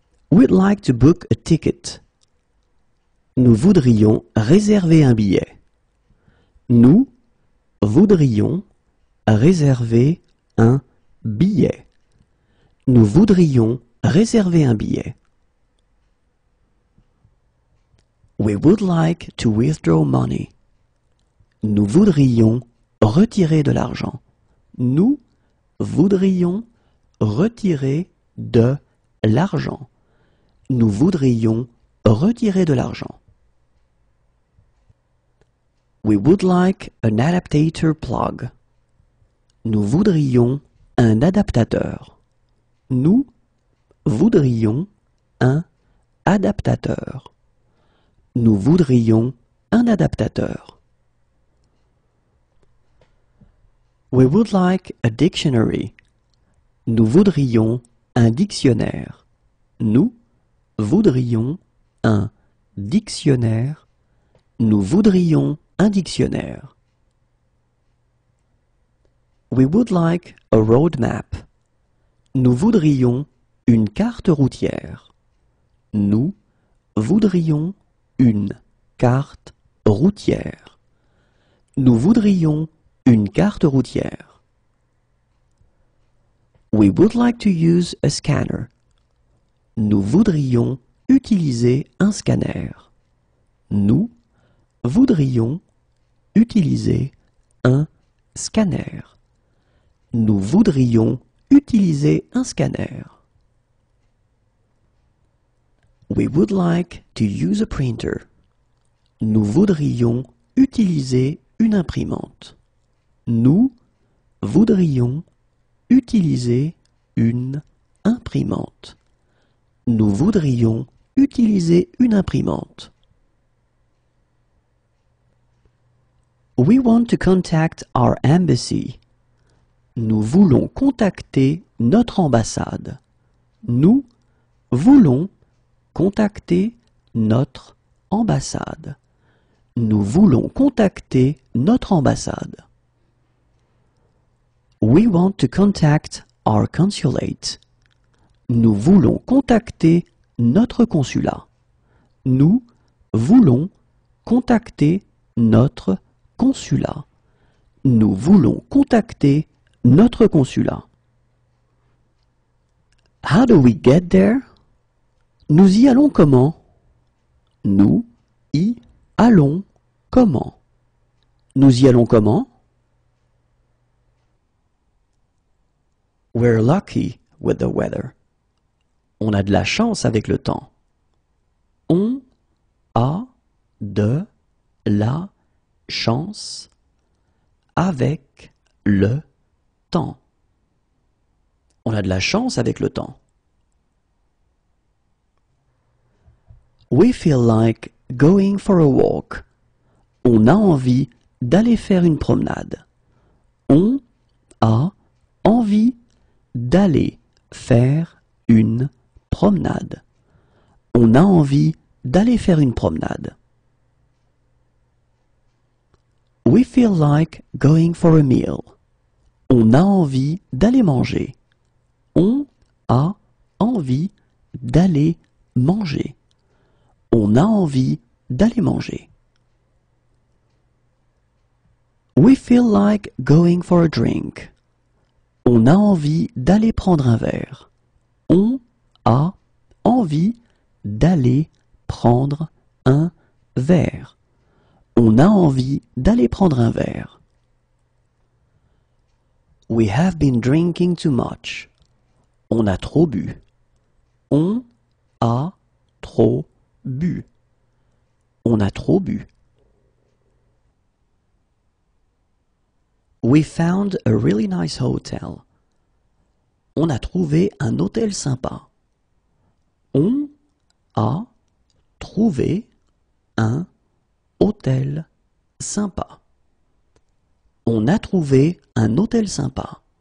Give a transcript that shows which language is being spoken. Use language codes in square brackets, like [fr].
[en] We'd like to book a ticket. [fr] Nous voudrions réserver un billet. Nous voudrions réserver un billet. Nous voudrions réserver un billet. [en] We would like to withdraw money. [fr] Nous voudrions retirer de l'argent. Nous voudrions retirer de l'argent. Nous voudrions retirer de l'argent. [en] We would like an adaptator plug. [fr] Nous voudrions un adaptateur. Nous voudrions un adaptateur. Nous voudrions un adaptateur. [en] We would like a dictionary. [fr] Nous voudrions un dictionnaire. Nous voudrions un dictionnaire. Nous voudrions un dictionnaire. [en] We would like a road map. [fr] Nous voudrions une carte routière. Nous voudrions une carte routière. Nous voudrions une carte routière. [en] We would like to use a scanner. [fr] Nous voudrions utiliser un scanner. Nous voudrions utiliser un scanner. Nous voudrions utiliser un scanner. [en] We would like to use a printer. [fr] Nous voudrions utiliser une imprimante. Nous voudrions utiliser une imprimante. Nous voudrions utiliser une imprimante. [en] We want to contact our embassy. [fr] Nous voulons contacter notre ambassade. Nous voulons contacter notre ambassade. Nous voulons contacter notre ambassade. [en] We want to contact our consulate. [fr] Nous voulons contacter notre consulat. Nous voulons contacter notre consulat. Nous voulons contacter notre consulat. [en] How do we get there? [fr] Nous y allons comment? Nous y allons comment? Nous y allons comment? [en] We're lucky with the weather. [fr] On a de la chance avec le temps. On a de la chance avec le temps. On a de la chance avec le temps. [en] We feel like going for a walk. [fr] On a envie d'aller faire une promenade. On a envie d'aller faire une promenade. On a envie d'aller faire une promenade. [en] We feel like going for a meal. [fr] On a envie d'aller manger. On a envie d'aller manger. On a envie d'aller manger. [en] We feel like going for a drink. [fr] On a envie d'aller prendre un verre. On a envie d'aller prendre un verre. On a envie d'aller prendre un verre. [en] We have been drinking too much. [fr] On a trop bu. On a trop bu. On a trop bu. [en] We found a really nice hotel. [fr] On a trouvé un hôtel sympa. On a trouvé un hôtel sympa. On a trouvé un hôtel sympa.